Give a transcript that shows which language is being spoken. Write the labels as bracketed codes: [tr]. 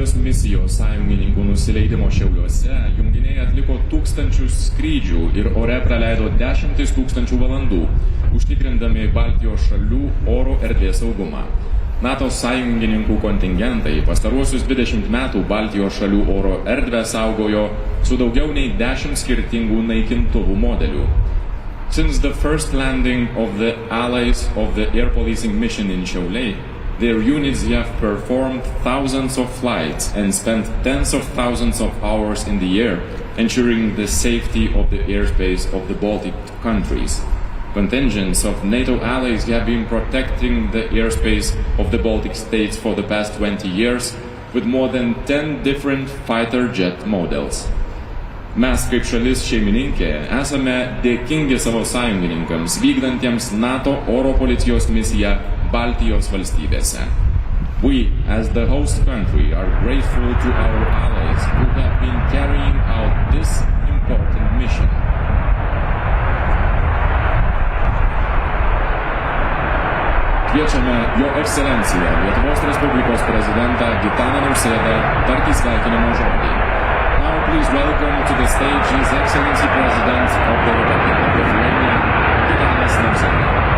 [lt] misijos sąjungininkų nusileidimo Šiauliuose junginiai atliko tūkstančius skrydžių ir ore praleido 10 000 valandų, užtikrindami Baltijos šalių oro erdvės saugumą. NATO sąjungininkų kontingentai pastaruosius 20 metų Baltijos šalių oro erdvę saugojo su daugiau nei 10 skirtingų naikintuvų modelių. [en] Since the first landing of the allies of the air policing mission in Šiauliai, their units have performed thousands of flights and spent tens of thousands of hours in the air, ensuring the safety of the airspace of the Baltic countries. Contingents of NATO allies have been protecting the airspace of the Baltic states for the past 20 years with more than 10 different fighter jet models. [lt] Mes kaip šalis šeimininkė esame dėkingi savo sąjungininkams vykdantiems NATO oro policijos misiją Baltijos valstybėse. [en] We, as the host country, are grateful to our allies who have been carrying out this important mission. [lt] Kviečiame Jo Ekscelenciją Lietuvos Respublikos prezidentą Gitaną Nausėdą tarti sveikinimo žodį. [en] Now please welcome to the stage His Excellency President of the Republic of Lithuania, Gitanas Nausėda.